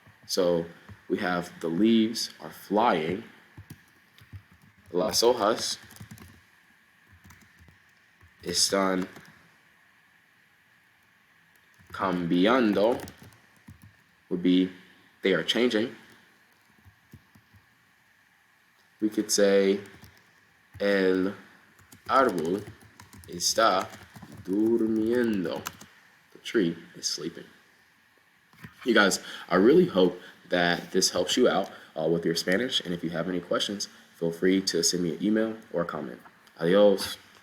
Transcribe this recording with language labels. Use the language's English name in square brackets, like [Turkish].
[English] So we have the leaves are flying. [Spanish] Las hojas están cambiando [English] would be they are changing. [Spanish] We could say el árbol está durmiendo. [English] The tree is sleeping. You guys, I really hope that this helps you out with your Spanish. And if you have any questions, feel free to send me an email or a comment. Adios.